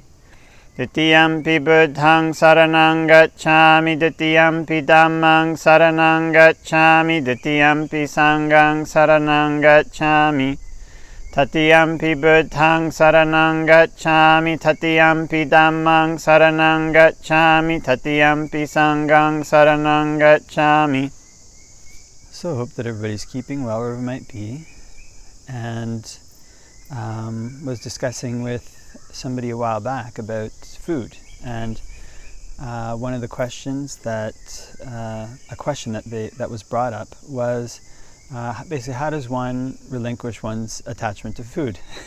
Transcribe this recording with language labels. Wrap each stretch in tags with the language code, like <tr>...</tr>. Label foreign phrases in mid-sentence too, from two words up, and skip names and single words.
<pi>Ditiyampi Buddhaṃ saraṇaṃ gacchāmi, Ditiyampi Dhammaṃ saraṇaṃ gacchāmi, Ditiyampi Saṅghaṃ saraṇaṃ gacchāmi. Tatiyampi Buddhaṃ saraṇaṃ gacchāmi, Tatiyampi Dhammaṃ saraṇaṃ gacchāmi, Tatiyampi Saṅghaṃ saraṇaṃ gacchāmi.</pi> <en>So hope that everybody's keeping well wherever it might be, and was discussing with somebody a while back about food, and one of the questions that was brought up was basically, how does one relinquish one's attachment to food?</en>